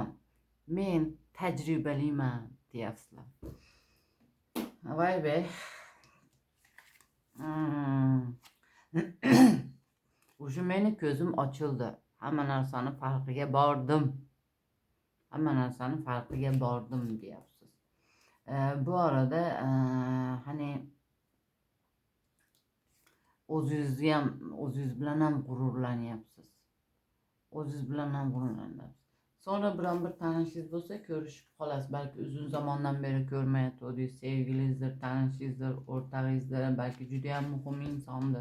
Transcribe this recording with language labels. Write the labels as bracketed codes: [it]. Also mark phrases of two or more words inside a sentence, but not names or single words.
[uz] Men tajribaliman deyapsizlar. Vay be. O'sha meni ko'zim ochildi. Hamma narsani farqiga bordim. Hamma narsani farqiga bordim deyapsiz. Bu arada hani o'zingiz bilan ham g'ururlanyapsiz. O'zingiz bilan ham g'ururlanyapsiz. Sonra biron bir tanishingiz bo'lsa ko'rishib qolasiz. Balki uzun zamondan beri ko'rmayotgandingiz, sevgilingizdir, tanishingizdir, o'rtog'ingizdir, balki juda ham muhim insondir.